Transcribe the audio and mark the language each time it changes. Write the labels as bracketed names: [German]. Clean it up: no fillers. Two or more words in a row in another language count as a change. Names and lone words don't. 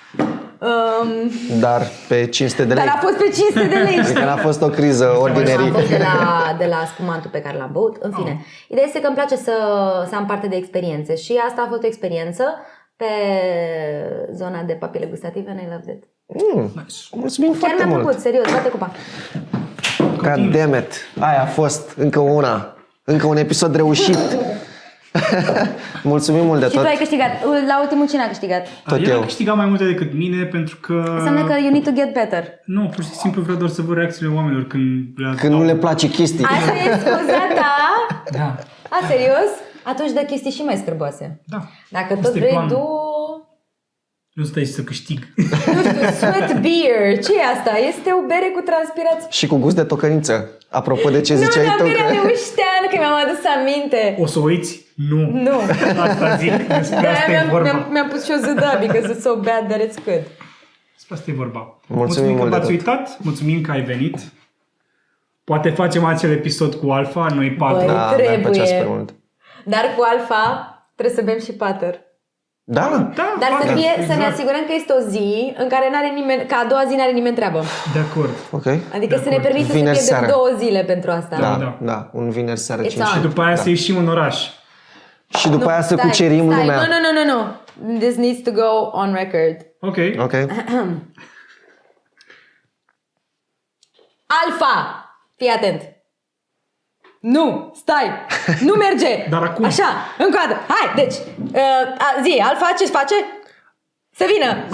[Romanian] Dar pe 500 de lei. Dar a fost pe 500 de lei. Adică n-a fost o criză ordinary. Am fost de la spumantul pe care l-am băut. În fine, ideea este că îmi place să am parte de experiențe și asta a fost o experiență pe zona de papile gustative [English] and I loved it. [Romanian] Mulțumim Chiar foarte mi-a mult. plăcut, serios, bate cupa. [English] God damn it. [Romanian] Aia a fost încă una. Încă un episod reușit. Mulțumim mult de Și tu tot. ai câștigat. La ultimul cine a câștigat? Tot El eu. a câștigat mai multe decât mine pentru că... Înseamnă că [English] you need to get better. [Romanian] Nu, pur și simplu vreau doar să văd reacțiile oamenilor Când nu le place chestii. Asta e scuza ta? Da. A, serios? Atunci dă chestii și mai scârboase. Da. Dacă Asta tot e vrei, planul. Nu stai să câștig. nu știu, [English] sweat beer. [Romanian] Ce e asta? Este o bere cu transpirație. Și cu gust de tocăniță. Apropo de ce ziceai Nu, tu. dar berea Leuștean, că mi-am adus aminte. O să o uiți? Nu. Nu. Asta zic. Despre De-aia asta e vorba. mi-am pus și o zâda, [English] because it's so bad that it's good. [Romanian] Despre asta e vorba. Mulțumim că mult de v-ați tot. uitat. Mulțumim că ai venit. Poate facem acel episod cu Alfa, noi patru. Băi. Da, mi-ar Trebuie. plăcea super mult. Dar cu Alfa trebuie să bem și pater. Da? Da, Dar fac, să exact. ne asigurăm că este o zi în care n-are nimeni, că a doua zi n-are nimeni treabă. De acord. Ok. Adică să ne permită să Vineri pierdem seara. 2 zile pentru asta. Da. Un vineri seara [English] It's [Romanian] 5. Și după aia să ieșim în oraș. Și după aia să Stai, cucerim stai. lumea. Nu. [English] This needs to go on record. [Romanian] Ok. Ok. Alfa! Fii atent! Nu! Stai! Nu merge! Dar acum. Așa, încă o dată. Hai, deci, zi, Alfa, ce-ți face? Să vină!